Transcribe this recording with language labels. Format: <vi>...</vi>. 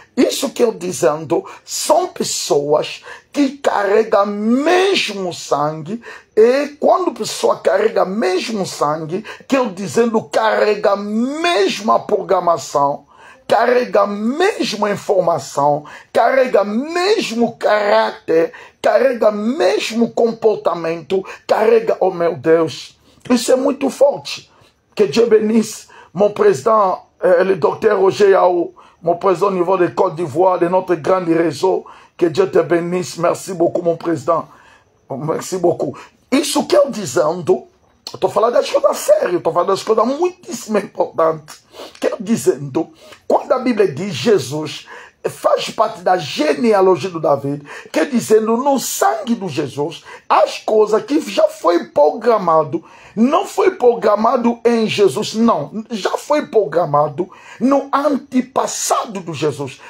<pt>Isso que eu dizendo, são pessoas que carregam mesmo sangue, e quando a pessoa carrega mesmo sangue, que eu dizendo, carrega a mesma programação, carrega a mesma informação, carrega mesmo caráter, carrega mesmo comportamento, carrega, oh meu Deus, isso é muito forte.</pt> <fr>Que Dieu bénisse mon président, le docteur Roger Yao, mon président au niveau de Côte d'Ivoire, de notre grand réseau, que Dieu te bénisse, merci beaucoup mon président, merci beaucoup.</fr> <pt>Isso que eu dizendo, estou falando das coisas sérias, estou falando das coisas muitíssimo importantes. Quero dizendo, quando a Bíblia diz Jesus faz parte da genealogia do Davi, quer dizendo, no sangue de Jesus, as coisas que já foi programado, não foi programado em Jesus, não, já foi programado no antepassado de Jesus.</pt>